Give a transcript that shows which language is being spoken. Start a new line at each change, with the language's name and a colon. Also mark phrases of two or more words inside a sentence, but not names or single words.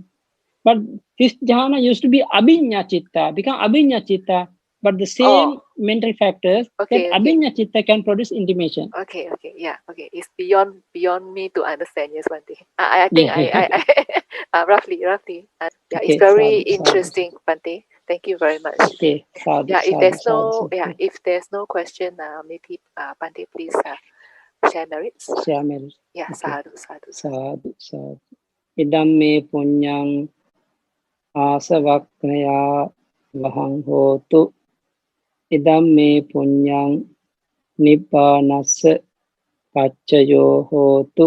English: But this jhana used to be
Pali: abhinya chitta,
English: become
Pali: abhinya chitta.
English: But the Oh, same mental factors that okay, okay.
Pali: abhinya chitta
English: can produce intimation. Okay, okay, yeah, okay. It's beyond me to understand. Yes, Bante. I think Yeah. roughly. Yeah, it's Okay, very
Pali: sadhu, sadhu.
English: interesting, Bante. Thank you very much. Okay, sadhu, Yeah,
Pali: sadhu, sadhu, sadhu.
English: if there's no question, maybe Bante, please share merits. Shyamel. Yeah, Okay,
Pali: sadhu, sadhu, sadhu. sadhu, sadhu. Idam me punyang asavaknaya vahang hotu. Idam me punyang nibbanassa paccayo hotu.